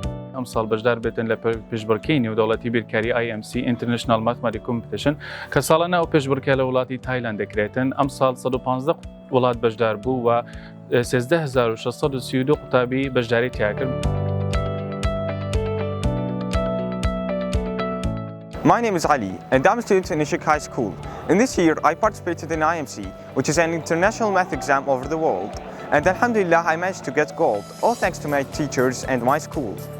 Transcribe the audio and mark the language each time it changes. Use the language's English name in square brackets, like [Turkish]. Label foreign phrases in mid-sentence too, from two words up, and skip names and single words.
[Central Kurdish] ئەمساڵ بەشدار بێتن لە پێشبڕکێی نێودەوڵەتی بیرکاریی IMC International Mathematics Competition کە ساڵانە ئەو پێشبڕکێ لە وڵاتی تایلاند دەکرێتن. ئەمساڵ 115 وڵات بەشدار بوو و 13632 قوتابی بەشداری تیا کرد. [English] My name is Ali, and I'm a student in Ishik High School. In this year, I participated in IMC, which is an international math exam over the world. And alhamdulillah, I managed to get gold, all thanks to my teachers and my school.